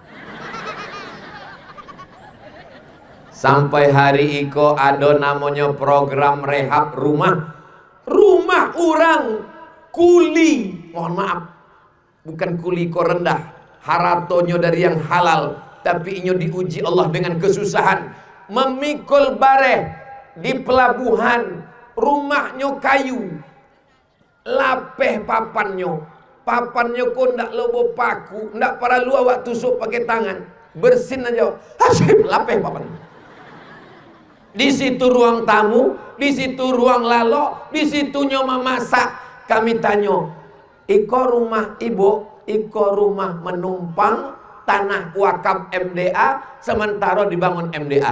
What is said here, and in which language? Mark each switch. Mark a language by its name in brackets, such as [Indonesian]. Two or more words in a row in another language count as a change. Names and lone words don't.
[Minangkabau] Sampai hari iko ada namanya program rehab rumah. Rumah orang kuli, mohon maaf, bukan kuli ko rendah, haratonya dari yang halal, tapi inyo diuji Allah dengan kesusahan. Memikul bareh di pelabuhan, rumahnya kayu, lapeh papannya kok ndak lobo paku, ndak perlu awak tusuk pakai tangan, bersin aja, hasil lapeh papannya. Di situ ruang tamu, di situ ruang lalo, di situnya memasak. Kami tanya, iko rumah ibu, iko rumah menumpang, tanah wakaf MDA, sementara dibangun MDA.